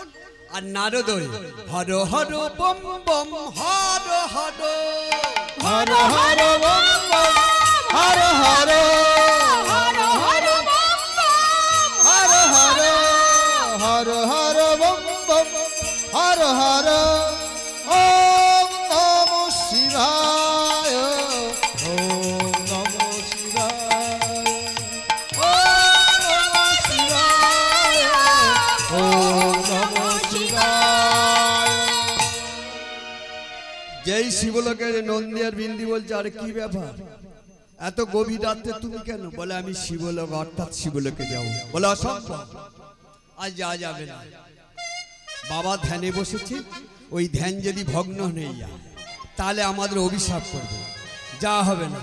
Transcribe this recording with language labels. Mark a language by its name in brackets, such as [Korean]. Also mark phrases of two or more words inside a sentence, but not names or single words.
[Bangla] আর নারদ হর হর বম বম, হর হর, হর হর বম বম, হর হর, হর হর, হর হর বম বম, হর হর। [Sanskrit] ওম নমঃ শিবায়, ওম নমঃ শিবায়, ওম নমঃ শিবায়, ওম নমঃ শিবায়। [Bangla] যেই শিবলোকের নন্দী আর বিন্দি বলছে, আরে কি ব্যাপার, এত গভীর রাতে তুমি কেন? বলে আমি শিবলোক অর্থাৎ শিবলোকে যাবো। বলে অসম্ভব, আজ যাওয়া যাবে না। বাবা ধ্যানে বসেছে, ওই ধ্যান যদি ভগ্ন হয়ে যায় তাহলে আমাদের অভিশাপ করবে, যা হবে না।